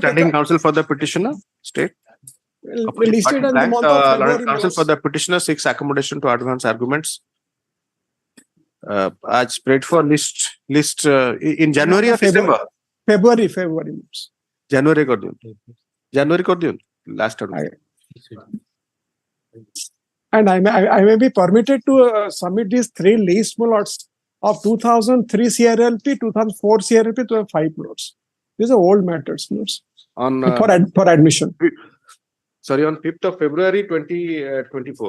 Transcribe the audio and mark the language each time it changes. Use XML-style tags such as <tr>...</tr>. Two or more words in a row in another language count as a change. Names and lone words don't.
<en>standing counsel for the petitioner, state. listed in the month of February, Learned my counsel lords. for the petitioner seeks accommodation to advance arguments. As spread for list in January or December? February, my lords.</en> <hi>January कर दियो. January कर दियो.</hi> <en>Last term. And I may be permitted to submit these 3 lists, my lords, of 2003 CRLP, 2004 CRLP, 2005 lords. These are old matters, lords, On for admission. sorry, on 5th of February 2024.</en>